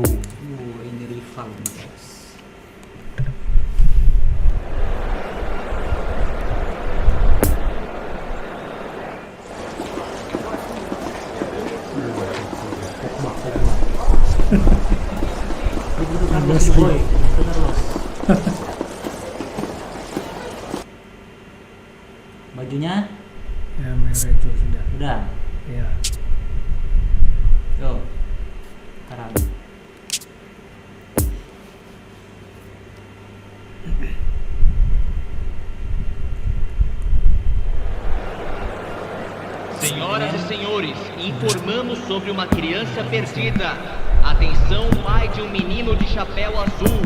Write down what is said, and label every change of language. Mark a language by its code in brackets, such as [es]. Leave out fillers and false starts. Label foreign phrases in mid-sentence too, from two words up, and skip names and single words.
[id] Ini rival bos. Carlos boy, Carlos. Bajunya Ya, merah itu sudah. udah. Ya. Yo. Karabi. [pt] Senhoras e senhores, informamos sobre uma criança perdida. Atenção, pai de um menino de chapéu azul.